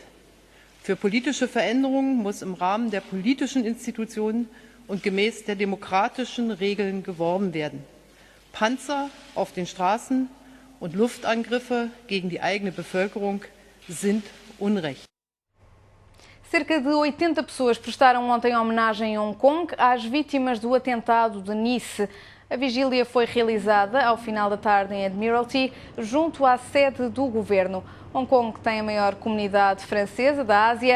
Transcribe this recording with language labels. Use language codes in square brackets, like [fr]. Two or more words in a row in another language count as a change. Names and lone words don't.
[de] Für politische Veränderungen muss im Rahmen der politischen Institutionen und gemäß der demokratischen Regeln geworben werden. Panzer auf den Straßen und Luftangriffe gegen die eigene Bevölkerung sind Unrecht. [pt] Cerca de 80 pessoas prestaram ontem homenagem em Hong Kong às vítimas do atentado de Nice. A vigília foi realizada ao final da tarde em Admiralty, junto à sede do governo. Hong Kong tem a maior comunidade francesa da Ásia.